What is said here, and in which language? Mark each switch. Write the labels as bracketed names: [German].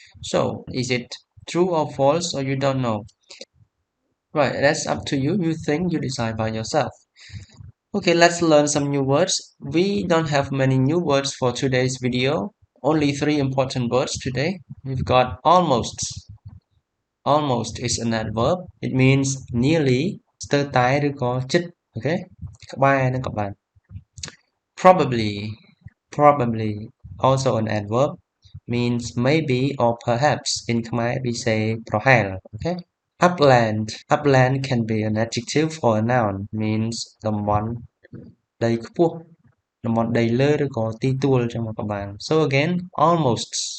[English] So is it true or false, or you don't know? Right, that's up to you. You think, you decide by yourself. Okay, let's learn some new words. We don't have many new words for today's video. Only 3 important words today. We've got almost. Almost is an adverb. It means nearly, [Khmer] ស្ទើរតែឬក៏ជិត [English] Okay? [Khmer] ក្បែរនឹងក៏បាន [English] Probably. Probably. Also an adverb. Means maybe or perhaps. In Khmer we say [Khmer] ប្រហែល [English] Okay? Upland. Upland can be an adjective or a noun. Means [Khmer] តំបន់ដីខ្ពស់តំបន់ដីលើឬក៏ទីទួលចឹងមកក៏បាន [English] So again, almost.